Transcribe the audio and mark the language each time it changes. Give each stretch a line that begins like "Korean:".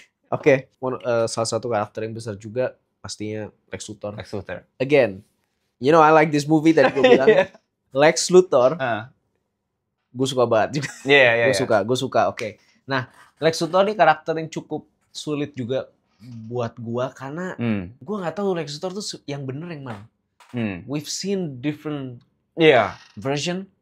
Indonesian: Oke, salah satu karakter yang besar juga pastinya Lex Luthor.
English: Again, you know I like this movie
Indonesian: tadi gue bilang. Lex Luthor. Gue suka banget juga. Gue suka. Oke. Nah, Lex Luthor ini karakter yang cukup sulit juga buat gue karena gue nggak tahu Lex Luthor tuh yang bener yang mana.
English: We've seen different version.